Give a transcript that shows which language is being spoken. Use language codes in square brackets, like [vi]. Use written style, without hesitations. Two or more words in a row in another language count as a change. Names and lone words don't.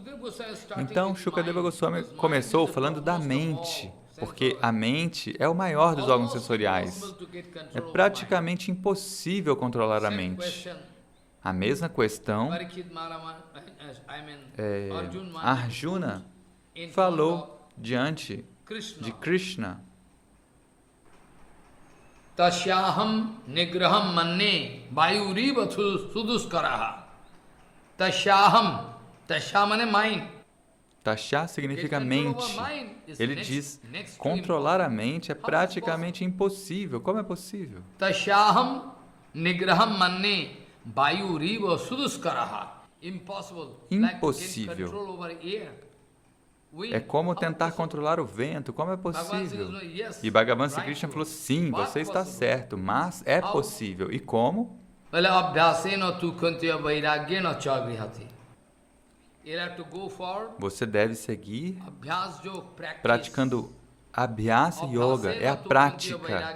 [pt] Então, Shukadeva Goswami começou falando da mente, porque a mente é o maior dos órgãos sensoriais. É praticamente impossível controlar a mente. A mesma questão, Arjuna falou diante de Krishna. [sa] तस्याहं निग्रहं मन्ये वायुरिव सुदुष्करः. तस्याहं, तस्याहं é mind. [pt] Tasya significa mente. Ele diz, controlar a mente é praticamente impossível. Como é possível? [sa] तस्याहं निग्रहं मन्ये वायुरिव सुदुष्करः. [pt] Impossível. É como tentar controlar o vento, como é possível? E Bhagavan Sri Krishna falou, sim, você está certo, mas é possível. E como? Você deve seguir praticando Abhyasa Yoga, é a prática.